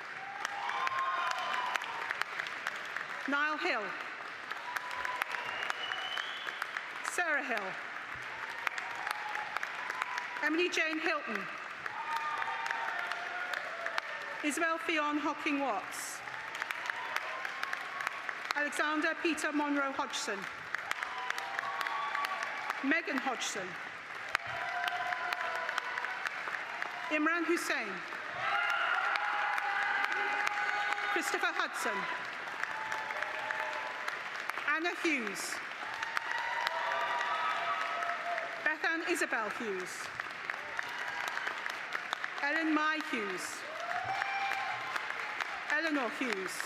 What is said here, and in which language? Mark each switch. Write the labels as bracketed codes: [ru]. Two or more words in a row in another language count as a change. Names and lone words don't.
[en] Niall Hill. Sarah Hill. Emily Jane Hilton. Isabel Fionn Hocking Watts. Alexander Peter Monroe Hodgson. Megan Hodgson. Imran Hussain. Christopher Hudson. Anna Hughes. Bethan Isabel Hughes. Ellen Mai Hughes. Eleanor Hughes.